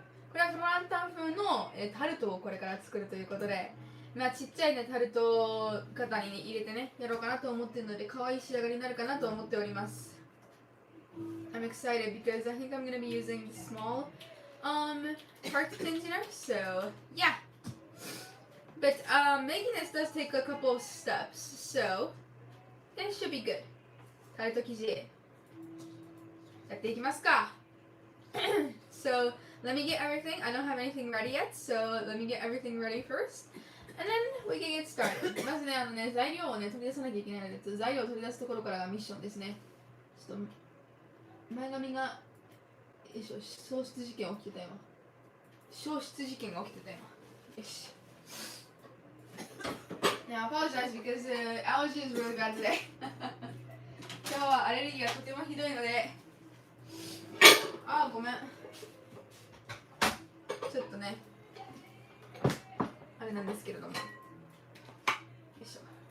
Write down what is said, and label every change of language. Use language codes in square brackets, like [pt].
[ja] これはフロランタン風のタルトをこれから作るということで、ちっちゃいね、タルト型に入れてね、やろうかなと思っているので、可愛い仕上がりになるかなと思っております。 [en] I'm excited because I think I'm going to be using the small tart tins, you know, so yeah. But making this does take a couple of steps, so it should be good. [ja] タルト生地やっていきますか。 [en] So let me get everything. I don't have anything ready yet, so let me get everything ready first. And then we can get started. [ja] まずね、材料をね、取り出さなきゃいけないので、材料を取り出すところからがミッションですね。ちょっと前髪が、消失事件起きてた今。消失事件が起きてた今。よし。 [en] Now, I apologize because allergy is really bad today. [ja] 今日はアレルギーがとてもひどいので、ごめん。ちょっとね、あれなんですけれども。よいしょ。